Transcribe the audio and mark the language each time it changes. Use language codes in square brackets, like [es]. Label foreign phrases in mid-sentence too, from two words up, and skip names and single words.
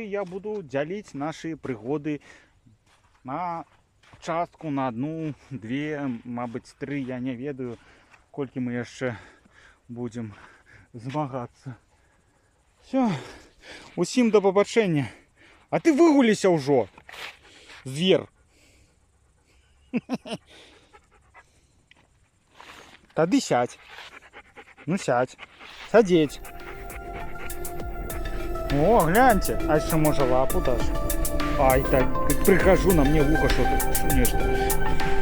[be] Я буду дзяліць нашы прыгоды на частку, на 1, 2, мабыць 3, я не ведаю, колькі мы яшчэ будем змагацца. Все, усім да пабачэння. А ты выгуліся ўжо, звер. Тады сядь. [ru] Ну сядь. Садеть. О, гляньте. А еще може лапу дашь? Ай, так прихожу, на мне в ухо что-то нечто.